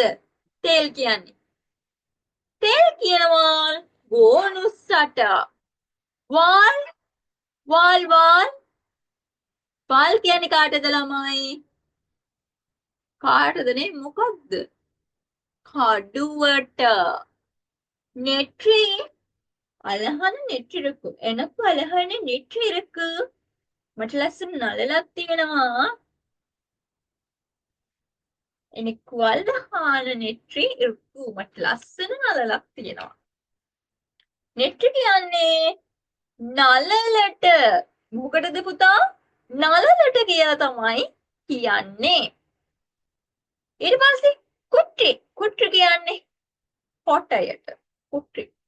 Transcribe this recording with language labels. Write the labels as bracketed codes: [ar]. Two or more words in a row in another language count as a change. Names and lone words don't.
[si] තේල් කියන්නේ කියනවා ගෝනුස්සට. වාල් වාල් කියන්නේ කාටද ළමයි? කාටදනේ? මොකක්ද? කඩුවට. [ta] நெற்றி அழகான நெற்றி இருக்கு. எனக்கு அழகான நெற்றி இருக்கு. [si] මට ලස්සන නළලක් තියෙනවා. [ta] எனக்கு அழகான நெற்றி இருக்கு. [si] මට ලස්සන නළලක් තියෙනවා. நெற்றி කියන්නේ නළලට. මොකටද පුතා? නළලට කියලා තමයි කියන්නේ. ඊට පස්සේ කුට්ටි කියන්නේ කොටයට. කුට්ටි.